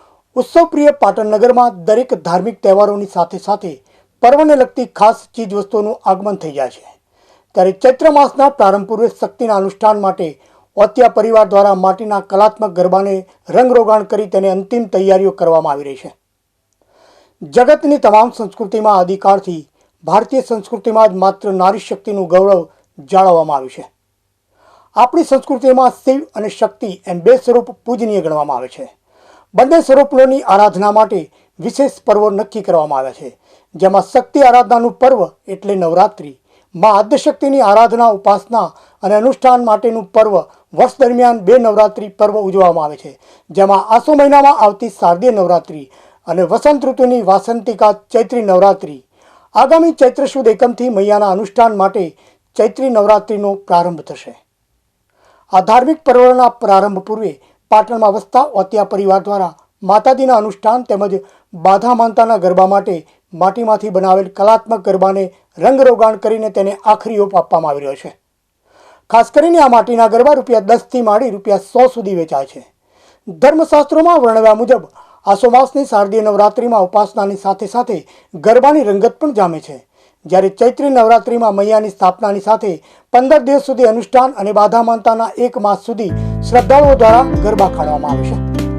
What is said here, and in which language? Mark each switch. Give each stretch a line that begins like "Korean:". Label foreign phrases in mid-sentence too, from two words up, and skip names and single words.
Gujarati: ઉત્સવપ્રિય પાટણ નગરમાં દરેક ધાર્મિક તહેવારો સાથે સાથે પર્વને લગતી ખાસ ચીજ વસ્તુઓ આગમન થઈ જાય છે। ત્યારે ચૈત્ર માસના પ્રારંભ પૂર્વે શક્તિના અનુષ્ઠાન માટે ઓતિયા પરિવાર દ્વારા માટીના કલાત્મક ગરબાને રંગરોગાન કરી તેને અંતિમ તૈયારીઓ કરવામાં આવી રહી છે। જગતની તમામ સંસ્કૃતિમાં આદિકાળથી ભારતીય સંસ્કૃતિમાં જ માત્ર નારી શક્તિનું ગૌરવ જાળવવામાં આવ્યું છે। આપણી સંસ્કૃતિમાં શિવ અને શક્તિ એમ બે સ્વરૂપ પૂજનીય ગણવામાં આવે છે। બંને સ્વરૂપોની આરાધના માટે વિશેષ પર્વો નક્કી કરવામાં આવ્યા છે, જેમાં શક્તિ આરાધનાનું પર્વ એટલે નવરાત્રિ, માં આદ્યશક્તિની આરાધના ઉપાસના અને અનુષ્ઠાન માટેનું પર્વ વર્ષ દરમિયાન બે નવરાત્રિ પર્વ ઉજવવામાં આવે છે, જેમાં આસો મહિનામાં આવતી શારદીય નવરાત્રિ અને વસંત ઋતુની વાસંતિકા ચૈત્રી નવરાત્રિ। આગામી ચૈત્ર સુદ એકમથી મૈયાના અનુષ્ઠાન માટે ચૈત્રી નવરાત્રિનો પ્રારંભ થશે। આ ધાર્મિક પર્વના પ્રારંભ પૂર્વે પાટણમાં વસતા ઓતિયા પરિવાર દ્વારા માતાજીના અનુષ્ઠાન તેમજ બાધા માનતાના ગરબા માટે માટીમાંથી બનાવેલ કલાત્મક ગરબાને રંગરોગાન કરીને તેને આખરી ઓપ આપવામાં આવી રહ્યો છે। ખાસ કરીને આ માટીના ગરબા ₹10 થી માંડી ₹100 સુધી વેચાય છે। ધર્મશાસ્ત્રોમાં વર્ણવ્યા મુજબ આસો માસની શારદીય નવરાત્રિમાં ઉપાસનાની સાથે સાથે ગરબાની રંગત પણ જામે છે, જ્યારે ચૈત્રી નવરાત્રિમાં મૈયાની સ્થાપનાની સાથે 15 દિવસ સુધી અનુષ્ઠાન અને બાધા માનતાના 1 માસ સુધી શ્રદ્ધાળુઓ દ્વારા ગરબા ખેલવામાં આવે છે।